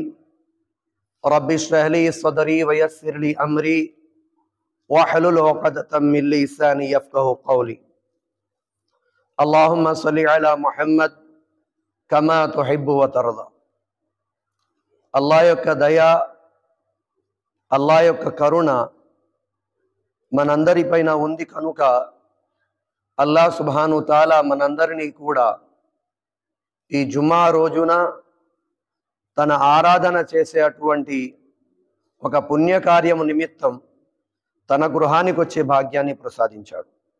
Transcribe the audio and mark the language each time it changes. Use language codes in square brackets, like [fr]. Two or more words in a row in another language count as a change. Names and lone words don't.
[ar] رب اشرح لي صدري ويسر لي أمري واحلل عقدة من لساني يفقهوا قولي. اللهم صل على محمد كما تحب وترضى. [te] अल्लाह యొక్క దయ, అల్లాహ్ యొక్క కరుణ మనందరిపైన ఉంది కనుక అల్లాహ్ [ar] سبحانه تعالى [te] మనందరినీ కూడా ఈ జుమా రోజున తన ఆరాధన చేసేటువంటి ఒక పుణ్యకార్యము నిమిత్తం తన గృహానికి వచ్చే భాగ్యాన్ని ప్రసాదించాడు.